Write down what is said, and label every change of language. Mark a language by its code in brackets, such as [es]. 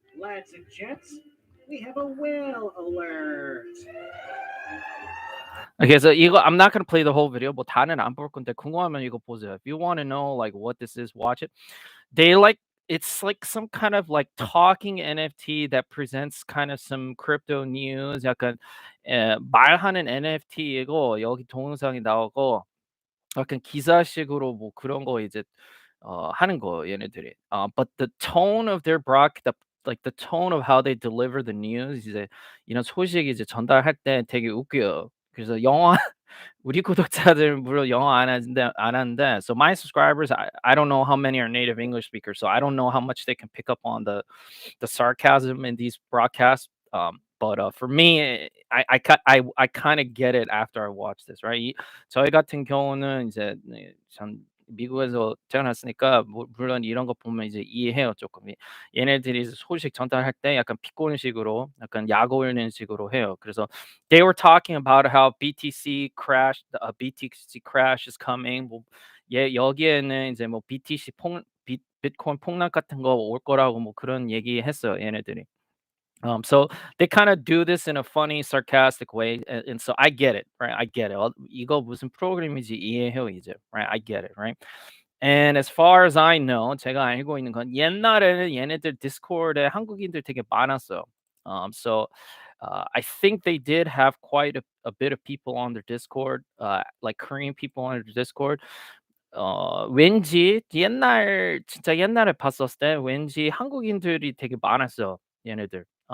[en] Lads and gents, we have a whale alert. Okay, so 이거 I'm not gonna play the whole video. [ko] 뭐 다는 안 볼 건데 궁금하면 이거 보세요. [en] If you want to know like what this is, watch it. They like it's like some kind of like talking NFT that presents kind of some crypto news. [ko] 약간 말하는 NFT이고 여기 동영상이 나오고 약간 기사식으로 뭐 그런 거 이제 하는 거 얘네들이. [en] But the tone of their like the tone of how they deliver the news [ko] 이제 이런 소식 이제 전달할 때 되게 웃겨요. 그래서 영어 우리 구독자들 물론 영어 안 하는데 [en] so my subscribers I don't know how many are native English speakers so I don't know how much they can pick up on the sarcasm in these broadcasts. But for me, I kind of get it after I watch this, right? [ko] 저희 같은 경우는 이제 전 미국에서 태어났으니까 물론 이런 거 보면 이제 이해해요 조금. 얘네들이 소식 전달할 때 약간 비꼬는 식으로, 약간 약 올리는 식으로 해요. 그래서 [en] they were talking about how BTC crash is coming. [ko] 뭐 여기에는 이제 뭐 비트코인 폭락 같은 거 올 거라고 뭐 그런 얘기했어요 얘네들이. [en] So they kind of do this in a funny, sarcastic way, and so I get it, right? I get it. [ko] 이거 무슨 프로그램인지 이해해요 이제, [en] right? I get it, right? And as far as I know, [ko] 제가 알고 있는 건 옛날에는 얘네들 디스코드에 한국인들 되게 많았어요. [en] So I think they did have quite a bit of people on their Discord, like Korean people on their Discord. [ko] 왠지 진짜 옛날에 봤었을 때 왠지 한국인들이 되게 많았어요, 얘네들.